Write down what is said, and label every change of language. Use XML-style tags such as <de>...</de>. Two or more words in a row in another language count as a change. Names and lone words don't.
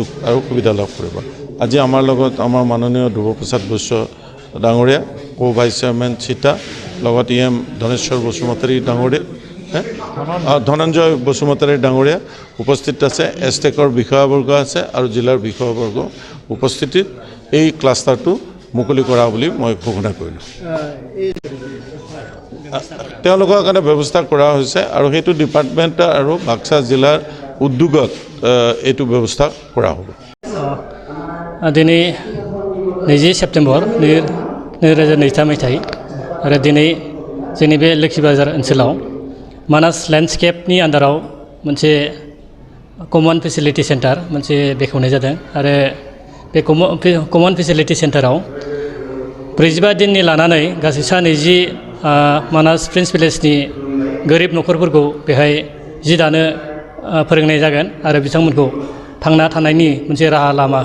<as>আৰু সুবিধা লাভ কৰিব আজি আমাৰ লগত আমাৰ মাননীয় ধ্ৰুৱপ্ৰসাদ বৈশ্য ডাঙৰীয়া</as> <en>co vice chairman</en> <as>চিতা লগত ইএম ধনেশ্বৰ বসুমতাৰী ডাঙৰীয়া ধনঞ্জয় বসুমতাৰী ডাঙৰীয়া উপস্থিত আছে এষ্টেকৰ বিষয়াবৰ্গ আছে আৰু জিলাৰ বিষয়াবৰ্গ উপস্থিতিত এই ক্লাষ্টাৰটো মুকলি কৰা বুলি মই ঘোষণা কৰিলোঁ তেওঁলোকৰ কাৰণে ব্যৱস্থা কৰা হৈছে আৰু সেইটো ডিপাৰ্টমেণ্ট আৰু বাক্সা জিলাৰ উদ্যোগত এইটো ব্যৱস্থা কৰা হ'ব</as> <brx>दिनै 20 सेप्तेम्बर 2023 मायथाइ आरो दिनै जोंनि बे लोखि बाजार ओनसोलाव मानास लेन्डस्केपनि आन्दाराव मोनसे</brx> <en>common facility centre</en> <brx>मोनसे बेखेवनाय जादों आरो बे</brx> <en>common facility</en> <brx>सेन्टाराव 45 दिननि लानानै गासै 20 मानास प्रिन्स भिलेजनि गोरिब न'खरफोरखौ बेहाय जि दानो फोरोंनाय जागोन आरो बिथांमोनखौ थांना थानायनि मोनसे राहा लामा</brx>